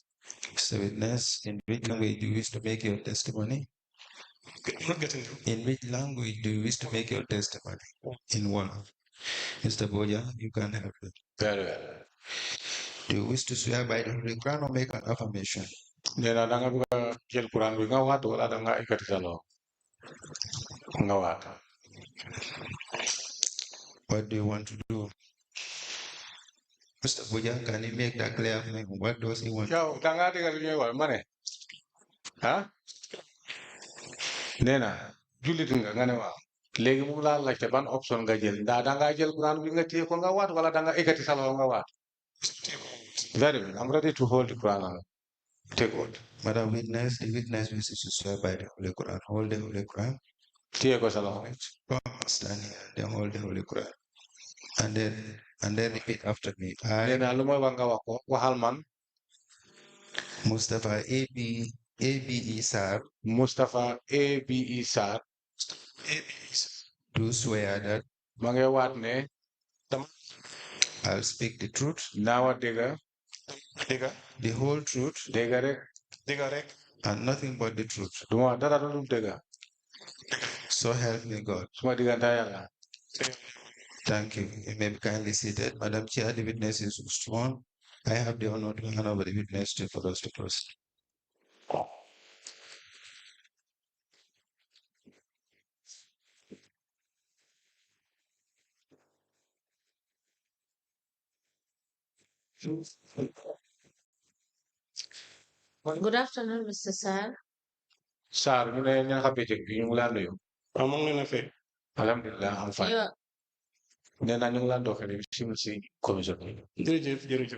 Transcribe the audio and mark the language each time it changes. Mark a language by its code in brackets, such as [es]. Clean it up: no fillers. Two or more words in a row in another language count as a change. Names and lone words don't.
[en] Mr. Witness, in which language do you wish to make your testimony? In which language do you wish to make your testimony? In one. Mr. Boya, you can help me. very well Do you wish to swear by the Holy Quran or make an affirmation? [wo] nee na da nga bëgg a jël Quran bi nga waat wala da nga ikkati sa loxo nga waat [en] What do you want to do? Mr. Boya, can you make that clear for me? What does he want? [wo] yow da ngaa déggal li ñuy wax ma ne ah nee na jullit nga ne waaw léegi mu laa laajte ban option nga jël ndax da ngaa jël Quran bi nga téye ko nga waat wala da nga ikkati sa loxo nga waat [en] very well I'm ready to hold the Quran and take oath Madam Witness, the witness wishes to swear by the Holy Quran. Hold the Holy Quran. [wo] téye ko sa loxo [en] Stand here, then hold the Holy Quran. And then repeat after me. [wo] nee [en] I, [wo] na lu mooy wax nga wax ko waxal man [en] Mustafa ABE Sar, Mustapha ABE Sarr do swear that [wo] ma ngi waat ne [en] I'll speak the truth, [wo] naa wax dëgga [en] the whole truth, [wo] dëgga rek [en] and nothing but the truth. [wo] duma wax dara lu dul dëgga [en] So help me God. [wo] suma diggante yàlla [en] Thank you. You may be kindly seated. Madam Chair, the witness is sworn. I have the honor to hand over the witness to for us to proceed. Good afternoon, Mr. Sar. [wo] Sarr ñu ne ña xam bëccëg bi ñu ngi laa nuyu mu ngi leen a fay. alhamdulilah am fay [en] You're, [wo] nee na ñu ngi laa doxale si commission bi jërëjëf.